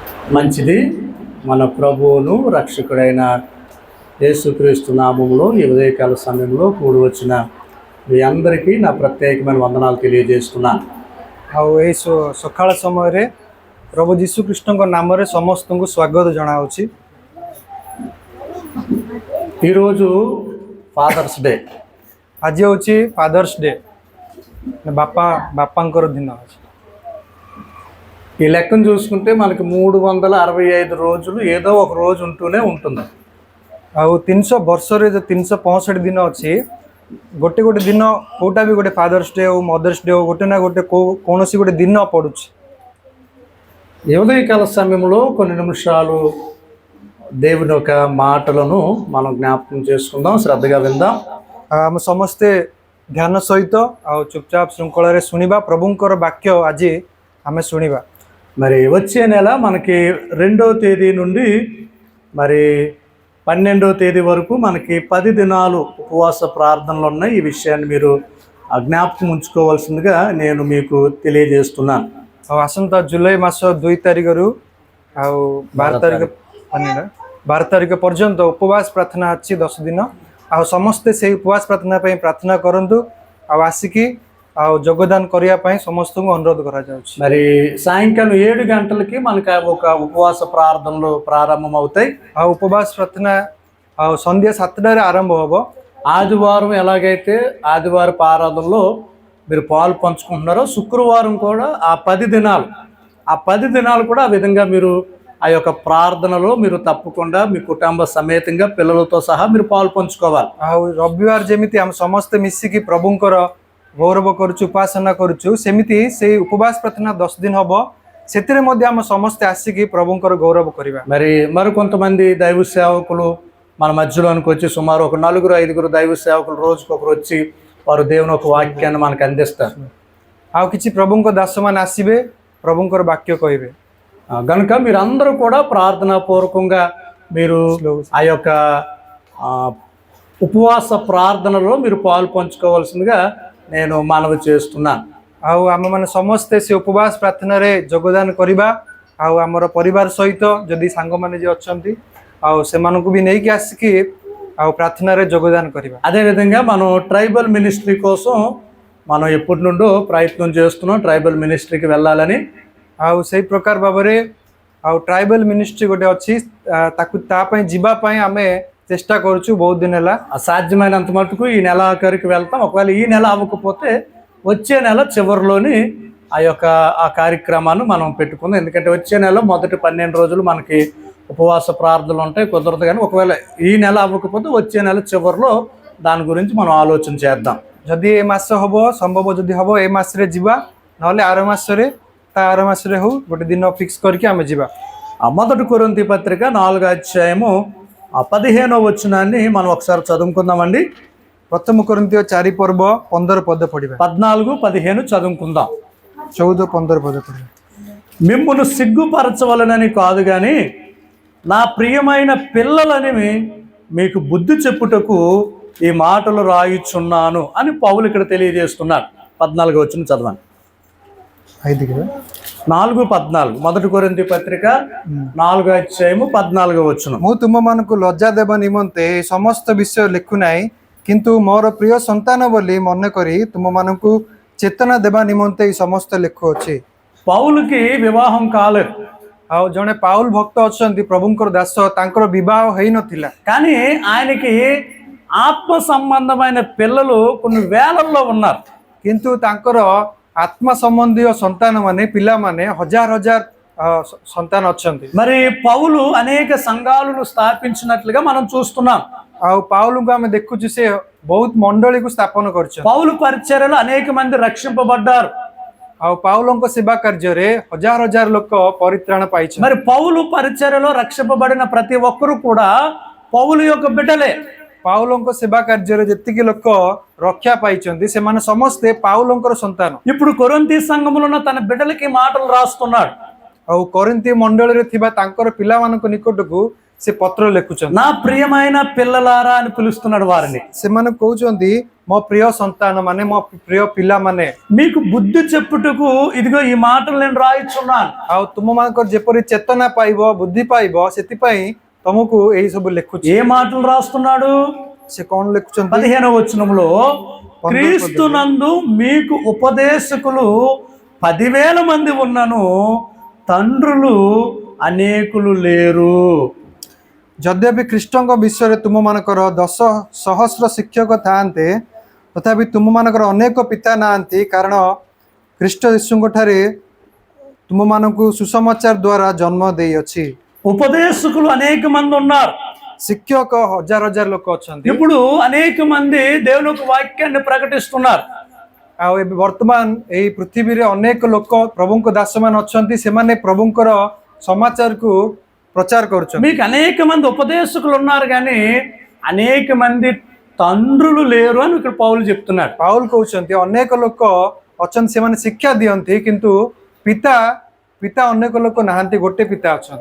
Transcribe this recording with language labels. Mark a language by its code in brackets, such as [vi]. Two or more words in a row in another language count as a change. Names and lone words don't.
[te] మంచిది. మన ప్రభువును రక్షకుడైన యేసుక్రీస్తు నామములో ఈ ఉదయకాల సమయంలో కూడి వచ్చిన మీ అందరికీ నా ప్రత్యేకమైన వందనాలు తెలియజేస్తున్నాను. [or] ଆଉ ଏହି ସକାଳ ସମୟରେ ପ୍ରଭୁ ଯୀଶୁଖ୍ରୀଷ୍ଟଙ୍କ ନାମରେ ସମସ୍ତଙ୍କୁ ସ୍ୱାଗତ ଜଣାଉଛି। [te] ఈరోజు [en] Fathers Day, [or] ଆଜି ହେଉଛି [en] Fathers Day, [or] ବାପାଙ୍କର ଦିନ ଅଛି। [te] ఈ లెక్కను చూసుకుంటే మనకి 365 రోజులు ఏదో ఒక రోజు ఉంటూనే ఉంటుంది। [or] ଆଉ 300 ବର୍ଷରେ 365 ଦିନ ଅଛି। ଗୋଟେ ଗୋଟେ ଦିନ କୋଉଟା ବି ଗୋଟେ [en] Fathers Day [or] ହଉ [en] Mothers Day [or] ହଉ ଗୋଟେ ନା ଗୋଟେ କୌଣସି ଗୋଟେ ଦିନ ପଡୁଛି। [te] ఈ ఉదయకాల సమయంలో కొన్ని నిమిషాలు దేవుని యొక్క మాటలను మనం జ్ఞాపకం చేసుకుందాం, శ్రద్ధగా విందాం। [or] ଆମେ ସମସ୍ତେ ଧ୍ୟାନ ସହିତ ଆଉ ଚୁପଚାପ ଶୃଙ୍ଖଳାରେ ଶୁଣିବା ପ୍ରଭୁଙ୍କର ବାକ୍ୟ ଆଜି ଆମେ ଶୁଣିବା। [te] మరి వచ్చే నెల మనకి 2వ తేదీ నుండి మరి 12వ తేదీ వరకు మనకి 10 దినాలు ఉపవాస ప్రార్థనలు ఉన్నాయి। ఈ విషయాన్ని మీరు జ్ఞాపకం ఉంచుకోవాల్సిందిగా నేను మీకు తెలియజేస్తున్నాను। [or] ଆଉ ଆସନ୍ତା ଜୁଲାଇ ମାସ 2 ତାରିଖରୁ ଆଉ 12 ତାରିଖ ପର୍ଯ୍ୟନ୍ତ ଉପବାସ ପ୍ରାର୍ଥନା ଅଛି 10 ଦିନ। ଆଉ ସମସ୍ତେ ସେଇ ଉପବାସ ପ୍ରାର୍ଥନା ପାଇଁ ପ୍ରାର୍ଥନା କରନ୍ତୁ ଆଉ ଆସିକି ଆଉ ଯୋଗଦାନ କରିବା ପାଇଁ ସମସ୍ତଙ୍କୁ ଅନୁରୋଧ କରାଯାଉଛି। [te] మరి సాయంకాలం 7 గంటలకి మనకి ఒక ఉపవాస ప్రార్థనలు ప్రారంభం అవుతాయి। [or] ଆଉ ଉପବାସ ପ୍ରାର୍ଥନା ଆଉ ସନ୍ଧ୍ୟା 7ଟାରେ ଆରମ୍ଭ ହେବ। [te] ఆదివారం ఎలాగైతే ఆదివారపు ఆరాధనలో మీరు పాలు పంచుకుంటున్నారో శుక్రవారం కూడా ఆ 10 దినాలు కూడా ఆ విధంగా మీరు ఆ యొక్క ప్రార్థనలో మీరు తప్పకుండా మీ కుటుంబ సమేతంగా పిల్లలతో సహా మీరు పాలు పంచుకోవాలి। [or] ଆଉ ରବିବାର ଯେମିତି ଆମେ ସମସ୍ତେ ମିଶିକି ପ୍ରଭୁଙ୍କର ଗୌରବ କରୁଛୁ ଉପାସନା କରୁଛୁ ସେମିତି ସେଇ ଉପବାସ ପ୍ରାର୍ଥନା 10 ଦିନ ହେବ। ସେଥିରେ ମଧ୍ୟ ଆମେ ସମସ୍ତେ ଆସିକି ପ୍ରଭୁଙ୍କର ଗୌରବ କରିବା। [te] మరికొంతమంది దైవ సేవకులు మన మధ్యలోనికి వచ్చి సుమారు ఒక 4-5 దైవ సేవకులు రోజుకొకరు వచ్చి వారు దేవుని ఒక వాక్యాన్ని మనకు అందిస్తారు। [or] ଆଉ କିଛି ପ୍ରଭୁଙ୍କ ଦାସମାନେ ଆସିବେ ପ୍ରଭୁଙ୍କର ବାକ୍ୟ କହିବେ। [te] కనుక మీరందరూ కూడా ప్రార్థనాపూర్వకంగా మీరు ఆ యొక్క ఉపవాస ప్రార్థనలో మీరు పాలు పంచుకోవాల్సిందిగా నేను మనవి చేస్తున్నాను। [or] ଆଉ ଆମେମାନେ ସମସ୍ତେ ସେ ଉପବାସ ପ୍ରାର୍ଥନାରେ ଯୋଗଦାନ କରିବା। ଆଉ ଆମର ପରିବାର ସହିତ ଯଦି ସାଙ୍ଗମାନେ ଯିଏ ଅଛନ୍ତି ଆଉ ସେମାନଙ୍କୁ ବି ନେଇକି ଆସିକି ଆଉ ପ୍ରାର୍ଥନାରେ ଯୋଗଦାନ କରିବା। [te] అదేవిధంగా మనం [en] tribal ministry [te] కోసం మనం ఎప్పటి నుండో ప్రయత్నం చేస్తున్నాం, ట్రైబల్ మినిస్ట్రీకి వెళ్ళాలని। [or] ଆଉ ସେଇ ପ୍ରକାର ଭାବରେ ଆଉ [en] tribal ministry [or] ଗୋଟେ ଅଛି, ତା ପାଇଁ ଯିବା ପାଇଁ ଆମେ ଚେଷ୍ଟା କରୁଛୁ ବହୁତ ଦିନ ହେଲା। [te] సాధ్యమైనంత మటుకు ఈ నెల ఆఖరికి వెళ్తాం। ఒకవేళ ఈ నెల అవ్వకపోతే వచ్చే నెల చివరిలోని ఆ కార్యక్రమాన్ని మనం పెట్టుకుందాం। ఎందుకంటే వచ్చే నెల మొదటి 12 రోజులు మనకి ఉపవాస ప్రార్థనలు ఉంటాయి, కుదరదు। కానీ ఒకవేళ ఈ నెల అవ్వకపోతే వచ్చే నెల చివరిలో దాని గురించి మనం ఆలోచన చేద్దాం। [or] ଯଦି ଏ ମାସ ହେବ ସମ୍ଭବ, ଯଦି ହେବ ଏ ମାସରେ ଯିବା, ନହେଲେ ଆର ମାସରେ ହଉ ଗୋଟେ ଦିନ ଫିକ୍ସ କରିକି ଆମେ ଯିବା। [te] మొదటి కొరింథీ పత్రిక 4వ అధ్యాయము 15వ వచనాన్ని మనం ఒకసారి చదువుకుందామండి। [or] ପ୍ରଥମ କୋରିନ୍ଥୀୟ 4 ପର୍ବ 15 ପଦ ପଢିବା। [te] 14-15 చదువుకుందాం। [or] 14-15 ପଦ ପଢିବା। [te] మిమ్మును సిగ్గుపరచవలనని కాదు కానీ నా ప్రియమైన పిల్లలని మీకు బుద్ధి చెప్పుటకు ఈ మాటలు రాయిచున్నాను అని పౌలు ఇక్కడ తెలియజేస్తున్నాడు। 14వ వచనం చదవండి। 4:14 మొదటి కొరింథీ పత్రిక 4వ అధ్యాయము 14వ వచనం। [or] ମୁଁ ତୁମମାନଙ୍କୁ ଲଜ୍ଜା ଦେବା ନିମନ୍ତେ ଏ ସମସ୍ତ ବିଷୟ ଲେଖୁ ନାହିଁ, କିନ୍ତୁ ମୋର ପ୍ରିୟ ସନ୍ତାନ ବୋଲି ମନେ କରି ତୁମମାନଙ୍କୁ ଚେତନା ଦେବା ନିମନ୍ତେ ଏ ସମସ୍ତ ଲେଖୁଅଛି। [te] పౌలుకి వివాహం కాలేదు। [or] ଆଉ ଜଣେ ପାଉଲ ଭକ୍ତ ଅଛନ୍ତି, ପ୍ରଭୁଙ୍କର ଦାସ, ତାଙ୍କର ବିବାହ ହେଇନଥିଲା। [te] కానీ ఆయనకి ఆత్మ సంబంధమైన పిల్లలు కొన్ని వేలల్లో ఉన్నారు। [or] କିନ୍ତୁ ତାଙ୍କର [te] ఆత్మ సంబంధీయ సంతాన [or] ମାନେ పిల్లମାନେ ହଜାର ହଜାର సంతాన ଅଛନ୍ତି। [te] మరి పౌలు అనేక సంఘాలను స్థాపించినట్లుగా మనం చూస్తున్నాం। [or] ଆଉ ପାଉଲଙ୍କୁ ଆମେ ଦେଖୁଛୁ ସେ ବହୁତ ମଣ୍ଡଳୀକୁ ସ୍ଥାପନ କରିଛନ୍ତି। [te] పౌలు పరిచర్యలో అనేక మంది రక్షింపబడ్డారు। [or] ଆଉ ପାଉଲଙ୍କ ସେବା କାର୍ଯ୍ୟରେ ହଜାର ହଜାର ଲୋକ ପରିତ୍ରାଣ ପାଇଛନ୍ତି। [te] మరి పౌలు పరిచర్యలో రక్షింపబడిన ప్రతి ఒక్కరు కూడా పౌలు యొక్క బిడ్డలే। [or] ପାଉଲଙ୍କ ସେବା କାର୍ଯ୍ୟରେ ଯେତିକି ଲୋକ ରକ୍ଷା ପାଇଛନ୍ତି ସେମାନେ ସମସ୍ତେ ପାଉଲଙ୍କର ସନ୍ତାନ। [te] ఇప్పుడు కొరింథీ సంఘములో ఉన్న తన బిడ్డలకి మాటలు రాస్తున్నాడు। [or] ଆଉ କରିନ୍ଥୀ ମଣ୍ଡଳୀରେ ଥିବା ତାଙ୍କର ପିଲାମାନଙ୍କ ନିକଟକୁ ସେ ପତ୍ର ଲେଖୁଛନ୍ତି। [te] నా ప్రియమైన పిల్లలారా అని పిలుస్తున్నాడు వారిని. [or] ସେମାନେ କହୁଛନ୍ତି ମୋ ପ୍ରିୟ ସନ୍ତାନ ମାନେ, ମୋ ପ୍ରିୟ ପିଲାମାନେ, [te] మీకు బుద్ధి చెప్పుటకు ఇదిగో ఈ మాటలు నేను రాయిచున్నాను. [or] ଆଉ ତୁମମାନଙ୍କର ଯେପରି ଚେତନା ପାଇବ, ବୁଦ୍ଧି ପାଇବ, ସେଥିପାଇଁ ତମକୁ ଏଇ ସବୁ ଲେଖୁଛି। [te] ఏ మాటలు రాస్తున్నాడు? [or] ସେ କଣ ଲେଖୁଛନ୍ତି? [te] 15వ వచనంలో క్రీస్తునందు మీకు ఉపదేశకులు 10,000 మంది ఉన్నను, తండ్రులు అనేకులు లేరు. [or] ଯଦ୍ୟପି ଖ୍ରୀଷ୍ଟଙ୍କ ବିଷୟରେ ତୁମମାନଙ୍କର 10,000 ଶିକ୍ଷକ ଥାଆନ୍ତେ, ତଥାପି ତୁମମାନଙ୍କର ଅନେକ ପିତା ନାହାନ୍ତି, କାରଣ ଖ୍ରୀଷ୍ଟ ଯୀଶୁଙ୍କ ଠାରେ ତୁମମାନଙ୍କୁ ସୁସମାଚାର ଦ୍ୱାରା ଜନ୍ମ ଦେଇଅଛି। [te] ఉపదేశకులు అనేక మంది ఉన్నారు. [or] ଶିକ୍ଷକ ହଜାର ହଜାର ଲୋକ ଅଛନ୍ତି। [te] ఇప్పుడు అనేక మంది దేవుని యొక్క వాక్యాన్ని ప్రకటిస్తున్నారు. [or] ଆଉ ଏବେ ବର୍ତ୍ତମାନ ଏଇ ପୃଥିବୀରେ ଅନେକ ଲୋକ ପ୍ରଭୁଙ୍କ ଦାସମାନେ ଅଛନ୍ତି, ସେମାନେ ପ୍ରଭୁଙ୍କର ସମାଚାରକୁ ପ୍ରଚାର କରୁଛନ୍ତି। [te] మీకు అనేక మంది ఉపదేశకులు ఉన్నారు కానీ అనేక మంది తండ్రులు లేరు అని ఇక్కడ పౌలు చెప్తున్నాడు. [or] ପାଉଲ କହୁଛନ୍ତି ଅନେକ ଲୋକ ଅଛନ୍ତି, ସେମାନେ ଶିକ୍ଷା ଦିଅନ୍ତି, କିନ୍ତୁ ପିତା ଅନେକ ଲୋକ ନାହାନ୍ତି, ଗୋଟେ ପିତା ଅଛନ୍ତି।